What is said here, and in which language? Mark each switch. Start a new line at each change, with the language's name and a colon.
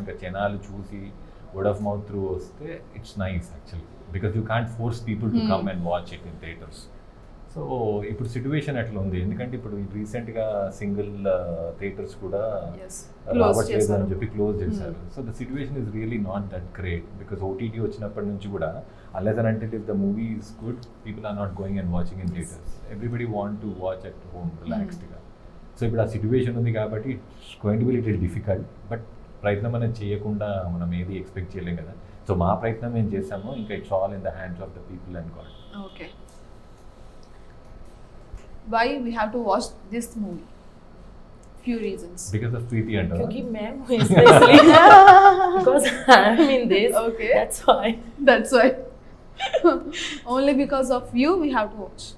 Telugu: ఇంకా జనాలు చూసి
English: Word of mouth through వస్తే it's nice actually, because you can't force people to come and watch it in theatres.
Telugu: So ఇప్పుడు situation అట్లా ఉంది, ఎందుకంటే ఇప్పుడు రీసెంట్గా సింగిల్ థియేటర్స్ కూడా రావట్లేదు అని చెప్పి క్లోజ్ చేశారు.
English: so the situation is really not that great, because OTT
Telugu: వచ్చినప్పటి నుంచి కూడా
English: unless and until if the movie is good, people are not going and watching in theaters. Everybody want to watch at home relaxed గా.
Telugu: So ఇప్పుడు ఆ situation ఉంది కాబట్టి
English: it's going to be little difficult,
Telugu: but ప్రయత్నం అనేది చేయకుండా మనం ఏది ఎక్స్పెక్ట్ చేయలేం కదా. సో మా ప్రయత్నం మేము చేసాము, ఇంకా
English: It's all in the hands of the people and god. Okay, why we have to watch this movie? Few reasons. Because of Preeti and
Hindi: क्योंकि मैं हूँ
English: especially because I'm in this. Okay. That's why. Only because of you we have to watch.